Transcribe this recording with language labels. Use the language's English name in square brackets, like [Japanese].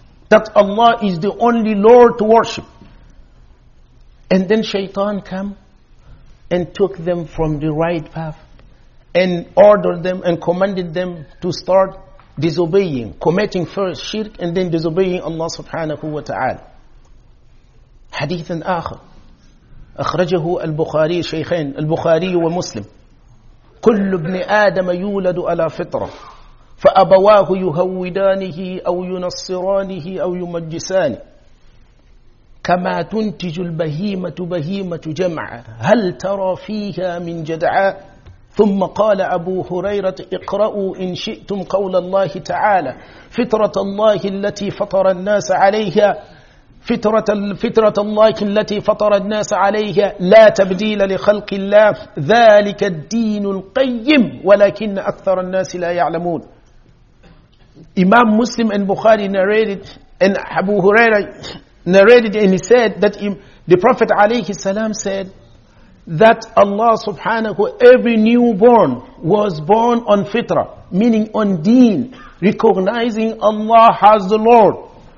[English] That Allah is the only Lord to worship. And then shaitan came and took them from the right path and ordered them and commanded them to start disobeying, committing first shirk and then disobeying Allah subhanahu wa ta'ala. [Arabic] حديث آخر أخرجه البخاري شيخين البخاري ومسلم. كل ابن آدم يولد على فطرة فأبواه يهودانه أو ينصرانه أو يمجسانه كما تنتج البهيمة بهيمة جمعا هل ترى فيها من جدعاء. ثم قال أبو هريرة اقرأوا إن شئتم قول الله تعالى فطرة الله التي فطر الناس عليها فطرة الله التي فطر الناس عليها لا تبديل لخلق الله ذلك الدين القيم ولكن أكثر الناس لا يعلمون. [English] Imam Muslim and Bukhari narrated, and Abu Huraira narrated, and he said that the Prophet alayhi salam said that Allah subhanahu, every newborn was born on fitra, meaning on deen, recognizing Allah as the Lord.